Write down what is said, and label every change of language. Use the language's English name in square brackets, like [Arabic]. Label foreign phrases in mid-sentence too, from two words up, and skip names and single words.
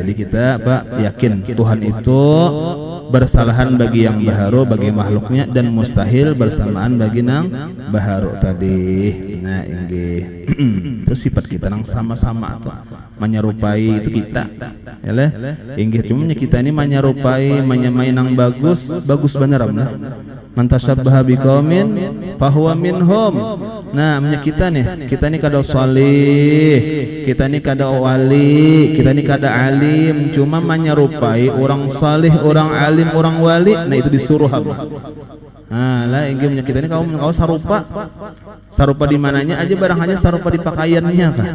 [Banjar] Jadi kita yakin Tuhan itu bersalahan bagi yang baharu, bagi makhluknya, dan mustahil bersamaan bagi nang baharu tadi. Nah inggih. Itu sifat kita nang sama-sama tuh menyerupai itu kita. Yalah. Inggih cuma kita ini menyerupai, menyamai nang bagus benar amna. [Arabic] من تشبه بقوم فهو منهم. [Banjar] Nah, kita nih kada salih, kita nih kada wali, kita nih kada alim, cuma menyerupai orang salih, orang alim, orang wali. Nah, itu disuruh apa? Nah, lah inggih kita ini kau sarupa di mananya aja barang hanya sarupa di pakaiannya kah?